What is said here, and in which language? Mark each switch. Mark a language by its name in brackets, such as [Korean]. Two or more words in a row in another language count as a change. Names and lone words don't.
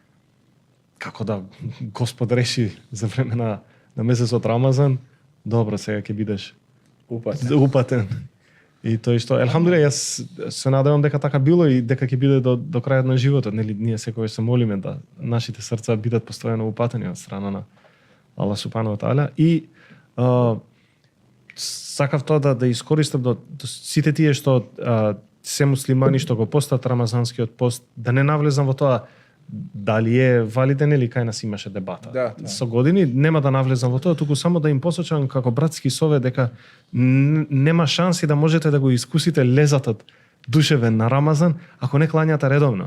[Macedonian] Како да Господ реши за време на месецот Рамазан, добро, сега ќе бидеш упатен. И тој што, елхамдулилlah, јас се надевам дека така било и дека ќе биде до крајот на животот. Нели, ние секогаш се молиме да нашите срца бидат постојано упатени од страна на Аллах [Arabic] سبحانه وتعالى. [Macedonian] И сакав тоа да искористам до сите тие што се муслимани што го постат рамазанскиот пост, да не навлезам во тоа дали е валиден или кај нас имаше дебата. Да. Со години нема да навлезам во тоа, туку само да им посочам како братски совет дека нема шанси да можете да го искусите лезатот душевен на Рамазан ако не клањате редовно.